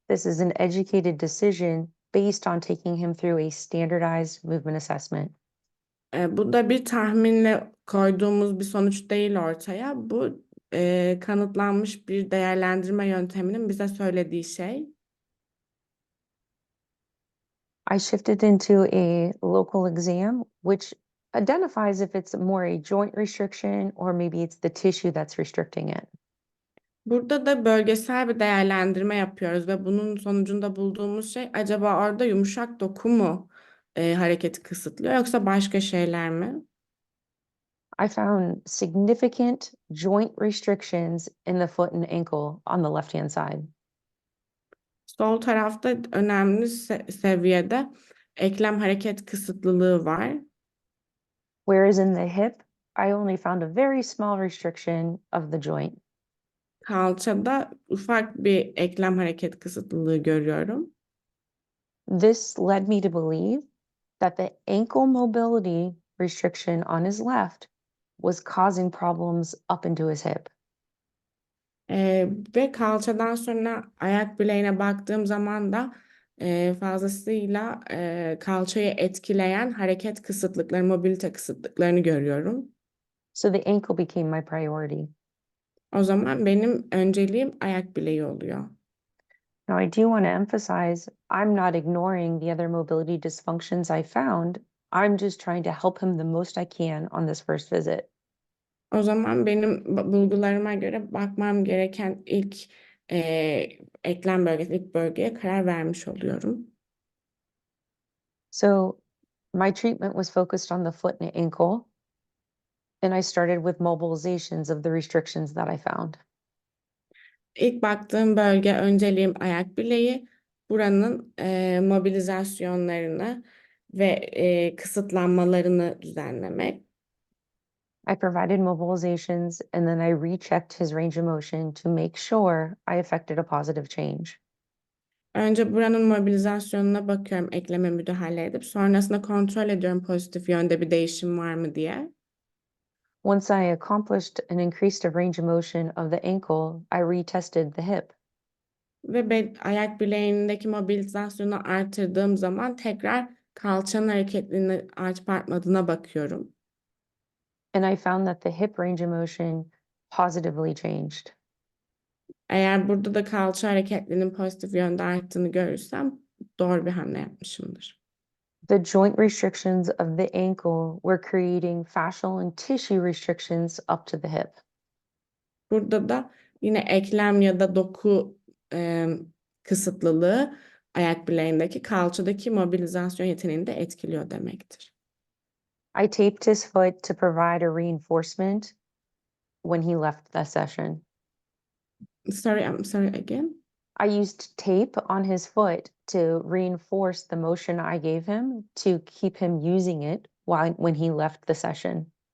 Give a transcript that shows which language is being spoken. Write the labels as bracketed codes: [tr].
[en] This is an educated decision based on taking him through a standardized movement assessment. [tr] Bu da bir tahminle koyduğumuz bir sonuç değil ortaya. Bu kanıtlanmış bir değerlendirme yönteminin bize söylediği şey. [en] I shifted into a local exam, which identifies if it's more a joint restriction or maybe it's the tissue that's restricting it. [tr] Burada da bölgesel bir değerlendirme yapıyoruz ve bunun sonucunda bulduğumuz şey acaba orada yumuşak doku mu hareketi kısıtlıyor yoksa başka şeyler mi? [en] I found significant joint restrictions in the foot and ankle on the left-hand side. [tr] Sol tarafta önemli seviyede eklem hareket kısıtlılığı var. [en] Whereas in the hip, I only found a very small restriction of the joint. [tr] Kalçada ufak bir eklem hareket kısıtlılığı görüyorum. [en] This led me to believe that the ankle mobility restriction on his left was causing problems up into his hip. [tr] Ve kalçadan sonra ayak bileğine baktığım zaman da fazlasıyla kalçayı etkileyen hareket kısıtlıkları, mobilite kısıtlıklarını görüyorum. [en] So the ankle became my priority. [tr] O zaman benim önceliğim ayak bileği oluyor. [en] Now, I do want to emphasize I'm not ignoring the other mobility dysfunctions I found. I'm just trying to help him the most I can on this first visit. [tr] O zaman benim bulgularıma göre bakmam gereken ilk e, eklem bölgesi, ilk bölgeye karar vermiş oluyorum. [en] So, my treatment was focused on the foot and ankle, and I started with mobilizations of the restrictions that I found. [tr] İlk baktığım bölge önceliğim ayak bileği. Buranın mobilizasyonlarını ve kısıtlanmalarını düzenlemek. [en] I provided mobilizations and then I rechecked his range of motion to make sure I affected a positive change. [tr] Önce buranın mobilizasyonuna bakıyorum, ekleme müdahale edip sonrasında kontrol ediyorum pozitif yönde bir değişim var mı diye. [en] Once I accomplished an increased range of motion of the ankle, I retested the hip. [tr] Ve ayak bileğindeki mobilizasyonu artırdığım zaman tekrar kalçanın hareketliliğini artıp artmadığına bakıyorum. [en] And I found that the hip range of motion positively changed. [tr] Eğer burada da kalça hareketliliğinin pozitif yönde arttığını görürsem doğru bir hamle yapmışımdır. [en] The joint restrictions of the ankle were creating fascial and tissue restrictions up to the hip. [tr] Burada da yine eklem ya da doku kısıtlılığı ayak bileğindeki kalçadaki mobilizasyon yeteneğini de etkiliyor demektir. [en] I taped his foot to provide a reinforcement when he left the session. I'm sorry again. I used tape on his foot to reinforce the motion I gave him to keep him using it when he left the session.